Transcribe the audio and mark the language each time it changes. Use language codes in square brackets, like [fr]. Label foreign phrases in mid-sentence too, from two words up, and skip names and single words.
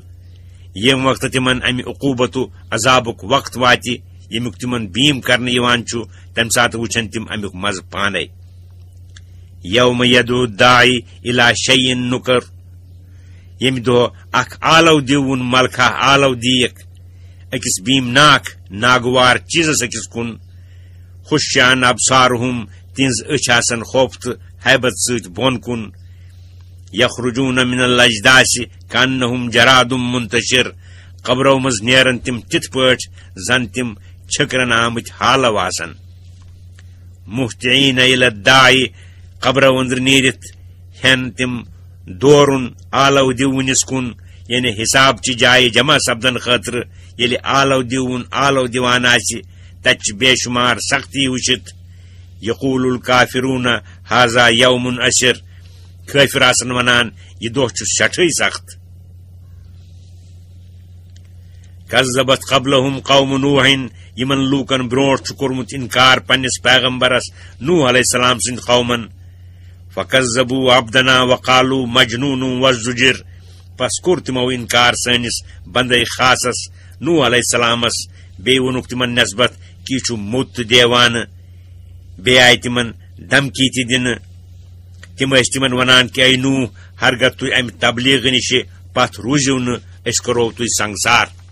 [ks] ییٚمہِ وقتہٕ تِمن امہِ عقوٗبتُک عذابُک وقت واتہِ یمیک تمن بیم کرنے یوان چھُ تمہ سات وچھن تم امیک مز پانے [ar] یوم یدعو الداعی الی شیء نکر [ks] یمہ دۄہ اکھ آلو دیوُن ملکہ آلو دیک أکس بیم ناک ناگوار چیزس أکس کُن [ar] خشیان ابصارہم [ks] تہنز أچھ آسن خوف تہٕ حیبت سۭتۍ بۄن کُن [ar] یخرجون من الاجداث کانہم جراد منتشر [ks] قبرو مز نیرن تم تتھ پٲٹھۍ زن تم چھکرن آمٕتۍ حالو آسن [ar] مہطعین الی الداعی [ks] قبرو اندر نیرتھ ہین تم دورن آلو دیونس کن یعنی حساب چہ جائے جمع سپدن خاطر ییٚلہِ آلو دیون آلو دیوان آسہِ تتہِ چھِ بے شمار سختی وٕچھِتھ [ar] یقول الکافرون ھذا یوم عسر [ks] کٲفر آسن ونان یہ دۄہ چھُ سٮ۪ٹھٕے سخت [ar] کذبت قبلہم قوم نوح [ks] یمن لوکن برونٹھ چھُ کوٚرمُت انکار پننس پیغمبرس نوح علیہ السلام سٕنٛدِ قومن [ar] فکذبوا عبدنا وقالوا مجنون وزجر [ks] پس کوٚر تمو انکار سٲنِس بندے خاصس نوح علیہ السلامس بیٚیہِ ووٚنُکھ تمن نسبت کہ یہِ چھُ موٚت تہٕ دیوانہٕ بیٚیہِ آیہِ تمن دھمکی تہِ دِنہٕ تم ٲسۍ تمن ونان کہ اے نوح ہرگہ تُہۍ امہِ تبلیغ نِش پتھ روٗزِو نہٕ أسۍ کرو تُہۍ سنگسار